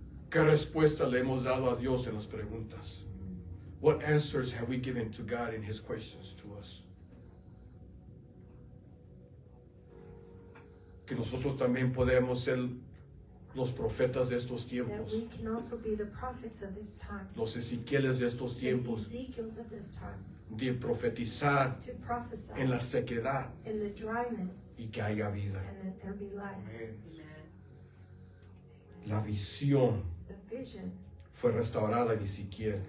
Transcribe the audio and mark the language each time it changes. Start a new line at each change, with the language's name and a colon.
Spanish: ¿Qué respuesta le hemos dado a Dios en las preguntas?
English: What answers have we given to God in His questions to us?
Spanish: Que nosotros también podemos ser los profetas de estos
English: That
Spanish: tiempos,
English: we can also be the prophets of this time,
Spanish: los Ezequieles de estos
English: the
Spanish: tiempos,
English: Ezekiels of this time,
Spanish: de profetizar
English: to prophesy
Spanish: en la sequedad
English: in the dryness
Spanish: y que haya vida.
English: and that there be life.
Spanish: La visión
English: The vision
Spanish: fue restaurada en Ezequiel,